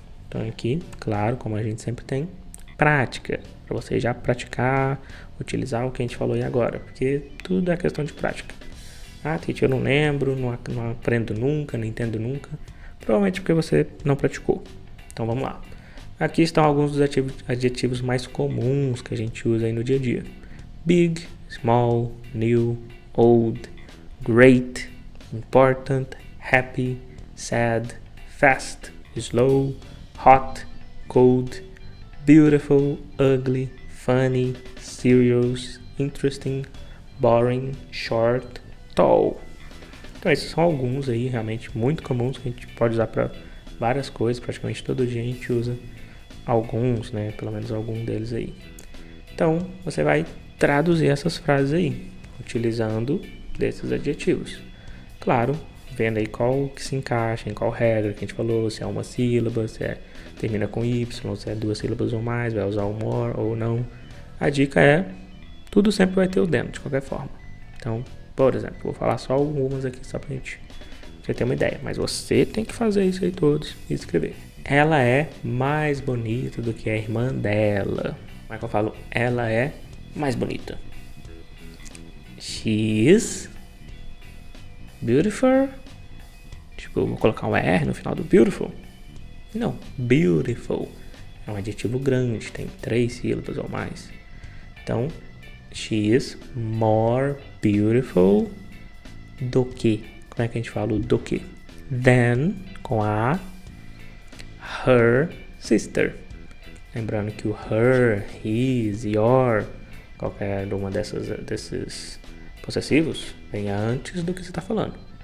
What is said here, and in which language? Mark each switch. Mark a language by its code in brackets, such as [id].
[pt] Então aqui, claro, como a gente sempre tem, prática, para você já praticar, utilizar o que a gente falou aí agora, porque tudo é questão de prática. Ah, Tite, eu não lembro, não aprendo nunca, não entendo nunca. Provavelmente porque você não praticou. Então vamos lá. Aqui estão alguns dos adjetivos mais comuns que a gente usa aí no dia a dia. [en] Big, small, new, old, great, important, happy, sad, fast, slow, hot, cold, beautiful, ugly, funny, serious, interesting, boring, short, tall. [pt] Então esses são alguns aí realmente muito comuns que a gente pode usar para várias coisas, praticamente todo dia a gente usa alguns, né? Pelo menos algum deles aí. Então você vai traduzir essas frases aí, utilizando desses adjetivos. Claro, vendo aí qual que se encaixa, em qual regra que a gente falou, se é uma sílaba, se termina com Y, se é 2 sílabas ou mais, vai usar o more ou não. A dica é, tudo sempre vai ter o then, de qualquer forma. Então, por exemplo, vou falar só algumas aqui só pra gente ter uma ideia. Mas você tem que fazer isso aí todos e escrever. Ela é mais bonita do que a irmã dela. Como é que eu falo? Ela é mais bonita. [en] She is beautiful. [pt] Tipo, vou colocar um R no final do beautiful. Não, beautiful. É um adjetivo grande, tem 3 sílabas ou mais. [en] Então, she is more beautiful do que. [pt] Como é que a gente fala o do que? Than, com a her sister. Lembrando que o her, his, your, qualquer uma desses possessivos, vem antes do que você está falando.